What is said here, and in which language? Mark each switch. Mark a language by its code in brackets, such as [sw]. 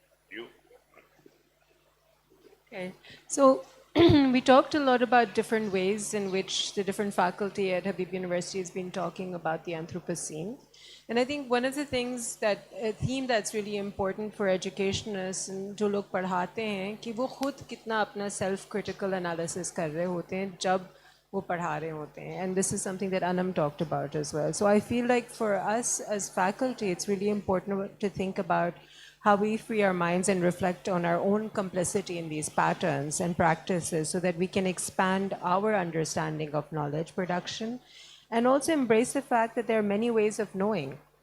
[en] You? Okay. So we talked a lot about different ways in which the different faculty at Habib University has been talking about the Anthropocene. And I think one of the things that, a theme that's really important for educationists and [ur] जो लोग पढ़ाते हैं कि वो खुद कितना अपना [en] self-critical analysis [ur] कर रहे होते हैं जब वो पढ़ा रहे होते हैं. [en] And this is something that Anam talked about as well. So I feel like for us as faculty, it's really important to think about how we free our minds and reflect on our own complicity in these patterns and practices so that we can expand our understanding of knowledge production and also embrace the fact that there are many ways of knowing.